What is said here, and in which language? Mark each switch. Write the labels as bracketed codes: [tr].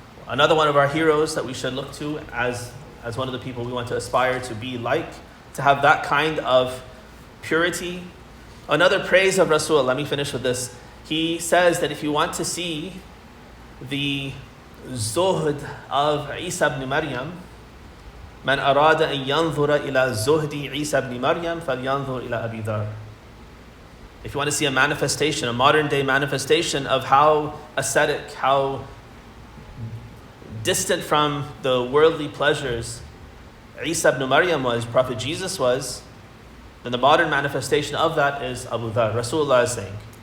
[en] Another one of our heroes that we should look to as one of the people we want to aspire to be like, to have that kind of purity. Another praise of Rasul, let me finish with this. He says that if you want to see the zuhd of Isa ibn Maryam. [ar] من أراد أن ينظر إلى زهد عيسى ibn Maryam فلينظر إلى أبي ذر. [en] If you want to see a manifestation, a modern day manifestation of how ascetic, how distant from the worldly pleasures Isa ibn Maryam was, Prophet Jesus was, then the modern manifestation of that is Abu Dhar. Rasulullah is saying.